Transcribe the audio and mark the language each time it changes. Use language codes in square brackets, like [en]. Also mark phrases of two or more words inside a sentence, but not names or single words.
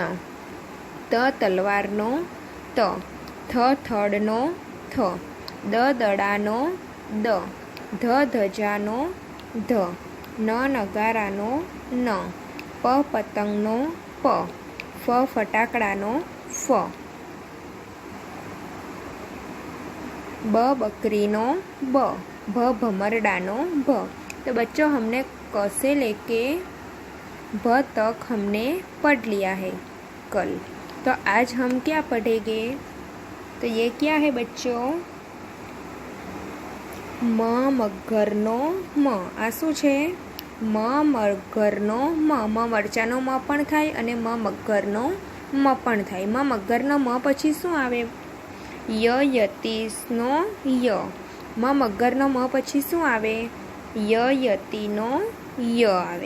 [gu] ત તલવારનો ત, થ થડનો થ, દ દડાનો દ, ધ ધજાનો ધ, ન નગારાનો ન, પ પતંગનો પ, ફ ફટાકડાનો ફ, બ બકરીનો બ, ભ ભમરડાનો ભ। [hi] तो बच्चों, हमने क से लेके भ तक हमने पढ़ लिया है कल। तो आज हम क्या पढ़ेंगे? तो ये क्या है बच्चों? [gu] મ મગરનો મ। આ શું છે? म મગરનો म। म મરચાનો म પણ થાય અને म મગરનો म પણ થાય। म મગરનો म પછી શું આવે? ય યતીનો ય. મ મગરનો મ પછી શું આવે? ય યતીનો ય આવે।